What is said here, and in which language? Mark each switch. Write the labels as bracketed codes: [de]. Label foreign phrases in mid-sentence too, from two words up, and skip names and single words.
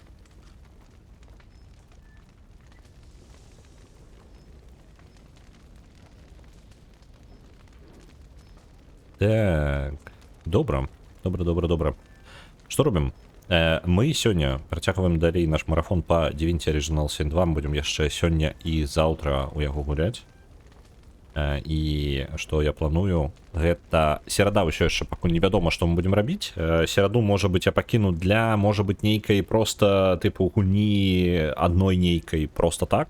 [uk] Так. Добре. Добре. Що робимо? Ми сьогодні працягваємо далей наш марафон по Divinity Original Sin 2. [be] Ми будемо яшчэ сёння і заўтра у яго гуляць. І што я планую, гэта серада ўсё яшчэ пакуль невядома, што мы будзем рабіць. Сераду, можа быць, я пакіну для, можа быць, нейкай проста тыпу гульні адной нейкай проста так.